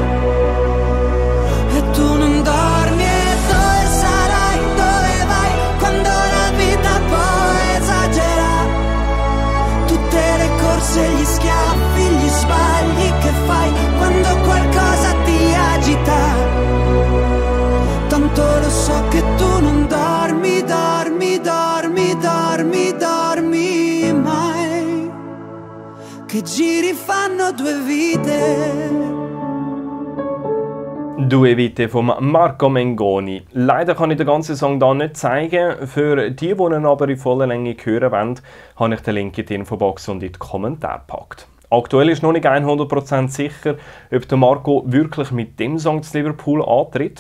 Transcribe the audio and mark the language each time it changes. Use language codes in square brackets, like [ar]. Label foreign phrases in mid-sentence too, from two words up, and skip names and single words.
[it] e tu non dormi e dove sarai, dove vai, quando la vita poi esagera, tutte le corse, gli schiaffi, gli sbagli che fai quando qualcosa ti agita, tanto lo so che tu non dormi, dormi, dormi, dormi, dormi mai, che giri fanno 2 vite. [de] «Due Vite» von Marco Mengoni. Leider kann ich den ganzen Song hier nicht zeigen. Für die ihn aber in voller Länge hören wollen, habe ich den Link in die Infobox und in die Kommentare gepackt. Aktuell ist noch nicht 100% sicher, ob der Marco wirklich mit dem Song zu Liverpool antritt.